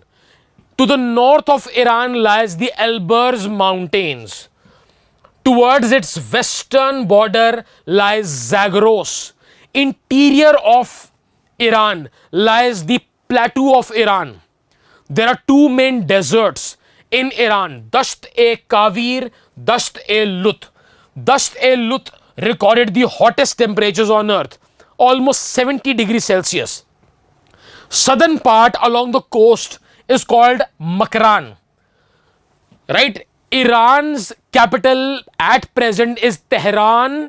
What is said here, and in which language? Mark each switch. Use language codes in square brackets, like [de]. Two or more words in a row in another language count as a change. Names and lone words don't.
[en] To the north of Iran lies the Elburz Mountains. Towards its western border lies Zagros. Interior of Iran lies the plateau of Iran. There are two main deserts in Iran, Dasht-e-Kavir, Dasht-e-Lut. Dasht-e-Lut recorded the hottest temperatures on earth, almost 70 degrees Celsius. Southern part along the coast is called Makran, right? Iran's capital at present is Tehran.